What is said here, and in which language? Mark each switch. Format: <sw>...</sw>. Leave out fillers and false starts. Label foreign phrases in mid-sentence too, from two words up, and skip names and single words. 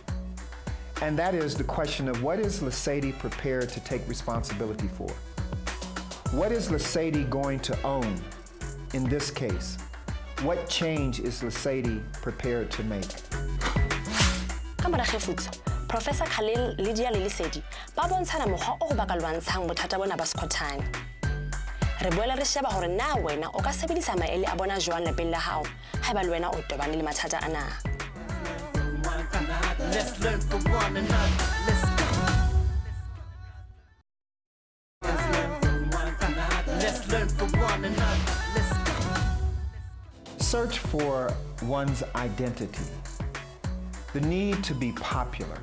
<en>And that is the question of what is Lesedi prepared to take responsibility for? What is Lesedi going to own in this case? What change is Lesedi prepared to make?</en> <st>Professor Khalil Lydia le Lesedi ba bontshana mokgwa o ba ka lwantshang bothata bona ba Skhothane. Re boela re sheba hore na wena o ka sebedisa maele a bona jwang lepeng la hao haeba le wena o tobane le mathata ana.</st> <en>Let's learn from one another. Let's go. Let's learn from one another. Let's go. Search for one's identity. The need to be popular.</en>